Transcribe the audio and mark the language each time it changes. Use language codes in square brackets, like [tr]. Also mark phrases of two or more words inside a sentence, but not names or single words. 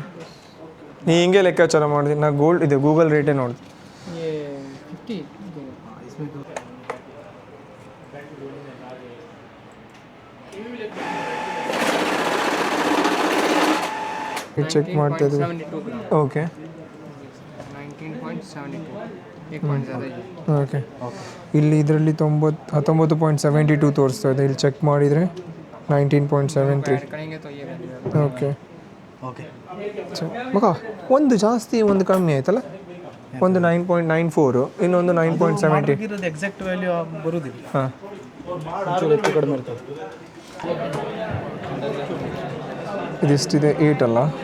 [kn] ನೀ ಹಿಂಗೆ ಲೆಕ್ಕಾಚಾರ ಮಾಡಿದೆ. ನಾ ಗೋಲ್ಡ್ ಇದೆ ಗೂಗಲ್ ರೇಟೇ ನೋಡಿ. [hi] ये 50 [kn] ಚೆಕ್ ಮಾಡ್ತಾ ಇದ್ವಿ. [hi] 72 ग्राम [kn] ಓಕೆ [hi] 19.72 एक पॉइंट ज़्यादा ही है। [kn] ಓಕೆ. ಇಲ್ಲಿ ಇದರಲ್ಲಿ 19.72 ತೋರಿಸ್ತಾ ಇದೆ. ಇಲ್ಲಿ ಚೆಕ್ ಮಾಡಿದರೆ 19.73. [hi] ऐड करेंगे तो ये value [kn] ಓಕೆ ಮಗ ಒಂದು ಜಾಸ್ತಿ ಒಂದು ಕಮ್ಮಿ ಆಯ್ತಲ್ಲ. ಒಂದು 9.94 ಇನ್ನೊಂದು 9.70. ಇರೋದು [en] exact value [kn] ಬರುವುದಿಲ್ಲ, ಹಾಂ ಒಂಚೂರು ಹೆಚ್ಚು ಕಡಿಮೆ ಇರ್ತದೆ. ಇದಿಷ್ಟಿದೆ 8 ಅಲ್ಲ.